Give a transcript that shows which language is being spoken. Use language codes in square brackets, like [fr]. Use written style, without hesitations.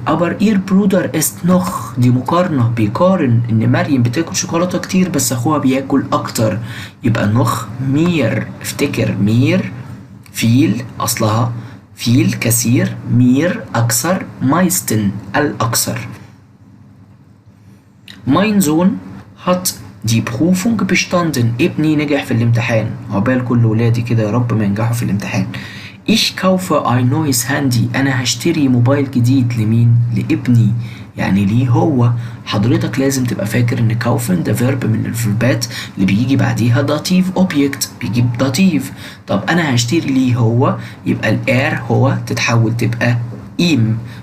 [de] aber ihr Bruder ist noch، [ar] دي مقارنة، بيقارن ان مريم بتاكل شوكولاتة كتير بس اخوها بياكل اكتر. يبقى noch مير، افتكر مير فيل اصلها فيل كثير، مير اكثر، meisten الاكثر. [de] mein Sohn hat die Prüfung bestanden، [ar] ابني نجح في الامتحان. عقبال كل ولادي كده يا رب ما ينجحوا في الامتحان. [de] ich kaufe ein neues Handy، [ar] انا هشتري موبايل جديد. لمين؟ لابني، يعني ليه هو. حضرتك لازم تبقى فاكر ان كاوفن ده فيرب من الفيربات اللي بيجي بعديها داتيف اوبجكت، بيجيب داتيف. طب انا هشتري ليه هو، يبقى الار هو تتحول تبقى ايم.